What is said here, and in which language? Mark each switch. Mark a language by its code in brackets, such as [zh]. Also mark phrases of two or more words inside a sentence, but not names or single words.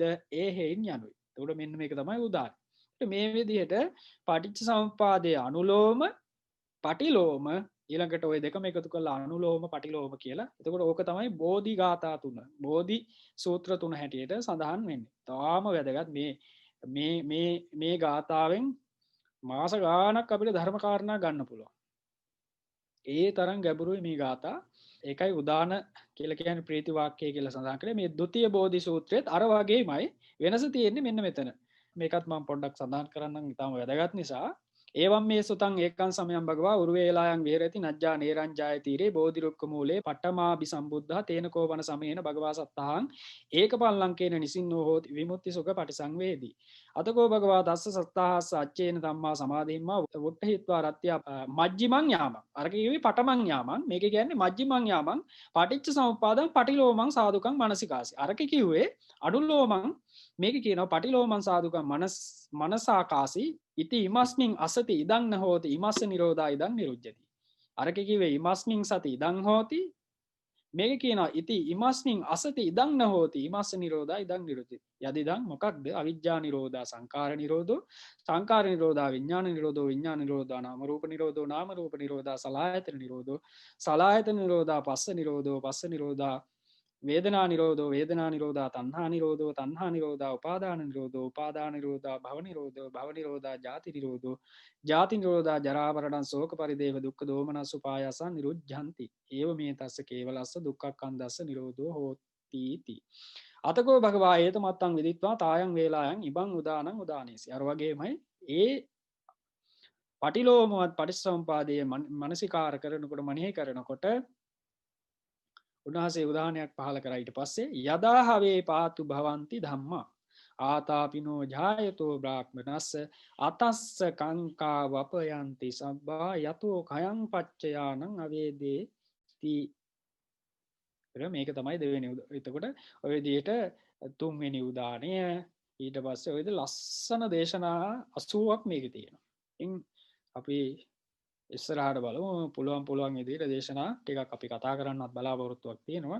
[si] ඒ හේයින් යනුයි උඩ මෙන්න මේක තමයි උදාන මේ විදිහට පටිච්ච සමුප්පාදය අනුලෝම පටිලෝම ඊළඟට ඔය දෙකම එකතු කරලා අනුලෝම පටිලෝම කියලා එතකොට ඕක තමයි බෝධි ගාථා තුන බෝධි සූත්‍ර තුන හැටියට සඳහන් වෙන්නේ තාම වැදගත් මේ ගාථාවෙන් මාස ගානක් අපිට ධර්ම කාරණා ගන්න පුළුවන් ඒ තරම් ගැඹුරුයි මේ ගාථා ඒකයි උදාන කියලා කියන්නේ ප්‍රීති වාක්‍යය කියලා සඳහන් කරේ මේ ဒ ුතිය බෝධි සූත්‍රයේත් අර වගේමයි වෙනස තියෙන්නේ මෙන්න මෙතන මේකත් මම පොඩ්ඩක් සඳහන් කරන්නම් ඊටම වැදගත් නිසා [pi] ඒවම් මේ සුතං ඒකං සමයං භගවා උරුවේලායන් විහෙරති නජ්ජා නේරංජාය තීරේ බෝධි රුක්ක මූලේ පට්ඨමාභි සම්බුද්ධා තේන කෝවන සමේන භගවා සත්තහං ඒකපල්ලංකේන නිසින්නෝ හෝති විමුක්ති සුඛ පටිසංවේදී අතකෝ භගවා දස්ස සත්තාහස්ස අච්චේන ධම්මා සමාධිම්මා වුට්ඨහිත්වා රත්ත්‍ය මජ්ජිමං යාමං [si] අර කිව්වේ [pi] පඨමං යාමං [si] මේක කියන්නේ [pi] මජ්ජිමං යාමං පටිච්ච සමුප්පාදං පටිලෝමං සාදුකං මනසිකාසි [si] අර කිව්වේ [pi] අනුලෝමං [si] මේක කියනවා [pi] පටිලෝමං සාදුකං මනසාකාසි ඉති ඉමස්මින් අසති ඉදං න හෝති ඉමස්ස නිරෝධා ඉදං නිරුද්ධති අර කිව්වේ ඉමස්මින් සති ඉදං හෝති [si] මේක කියනවා [pi] ඉති ඉමස්මින් අසති ඉදං න හෝති ඉමස්ස නිරෝධා ඉදං නිරුද්ධති යදිදං මොකක්ද අවිජ්ජා නිරෝධා සංඛාර නිරෝධෝ සංඛාර නිරෝධා විඥාන නිරෝධෝ විඥාන නිරෝධා නාම රූප නිරෝධෝ නාම රූප නිරෝධා සලආයතන නිරෝධෝ සලආයතන නිරෝධා පස්ස නිරෝධෝ පස්ස නිරෝධා වේදනා නිරෝධෝ වේදනා නිරෝධා තණ්හා නිරෝධෝ තණ්හා නිරෝධා උපාදාන නිරෝධෝ උපාදාන නිරෝධා භව නිරෝධෝ භව නිරෝධා ජාති නිරෝධෝ ජාති නිරෝධා ජරා මරණ ශෝක පරිදේව දුක්ඛ දෝමනස් උපායාස නිරුද්ධಂತಿ ඒව මේ තස්ස කේවලස්ස දුක්ඛක්ඛන්දස්ස නිරෝධෝ හෝති ති අතකෝ භගවා ඒත මත්තං විදිත්වා තායන් වේලායන් ඉබං උදානං උදානේසි [si] අර වගේමයි ඒ පටිලෝමවත් පටිච්චසමුපාදයේ මනසිකාර කරනකොට මනෙහි කරනකොට උන්වහන්සේ උදාහරණයක් පහල කරා ඊට පස්සේ [pi] යදාහවේ පාතු භවಂತಿ ධම්මා ආතාපිනෝ ජායතෝ බ්‍රාහ්මනස්ස අතස්ස කංකා වපයන්ති සබ්බා යතෝ khයං පච්චයානං අවේදේති [si] මේක තමයි දෙවෙනි එතකොට ඔය විදිහට තුන්වෙනි උදාහරණය ඊට පස්සේ ඔයද ලස්සන දේශනා 80ක් මේකේ තියෙනවා. ඉතින් අපි ඉස්සරහට බලමු පුළුවන් විදිහට දේශනා ටිකක් අපි කතා කරන්නත් බලාපොරොත්තුවක් තියෙනවා.